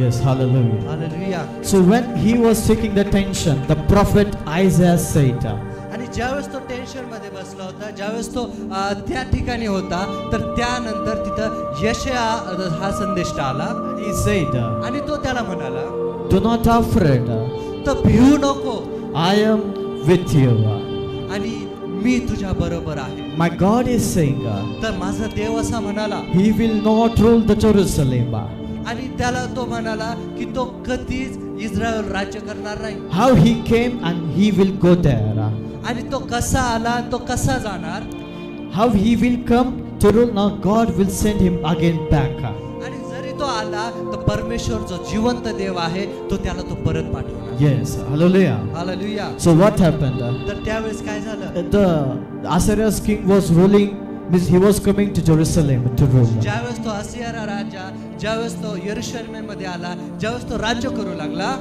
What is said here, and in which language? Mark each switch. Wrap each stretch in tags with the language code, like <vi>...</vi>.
<en>Yes, hallelujah. Hallelujah. So when he was taking the tension, the prophet Isaiah said,</en> <mr>आणि ज्यावेळेस तो tension मध्ये बसला होता, ज्यावेळेस तो त्या ठिकाणी होता, तर त्यानंतर तिथं यशया हा संदेश आला.</mr> <en>he said,</en> <mr>आणि तो त्याला म्हणाला,</mr> <en>do not afraid,</en> <mr>तर भिवू नको,</mr> <en>I am with you.</en> <mr>आणि मी तुझ्या बरोबर आहे.</mr> <en>My God is saying,</en> <mr>तर माझा देव असा म्हणाला,</mr> <en>He will not rule the Jerusalem.</en> <mr>आणि त्याला तो म्हणाला की तो कधीच इस्रायल राज्य करणार नाही.</mr> <en>How He came and He will go there.</en> <mr>आणि तो कसा आला, तो कसा जाणार.</mr> <en>How He will come to rule. Now God will send Him again back.</en> <mr>आणि जरी तो आला तर परमेश्वर जो जिवंत देव आहे तो त्याला तो परत पाठवणार.</mr> <en>Yes, hallelujah.</en> <mr>Hallelujah.</mr> <en>So what happened?</en> <mr>तर त्यावेळेस काय झालं,</mr> <en>The Assyria's king was ruling, means he was coming to Jerusalem to rule.</en> <mr>ज्यावेळेस तो असिरिया राजा ज्यावेळेस तो यरूशलेममध्ये आला, ज्यावेळेस तो राज्य करू लागला,</mr>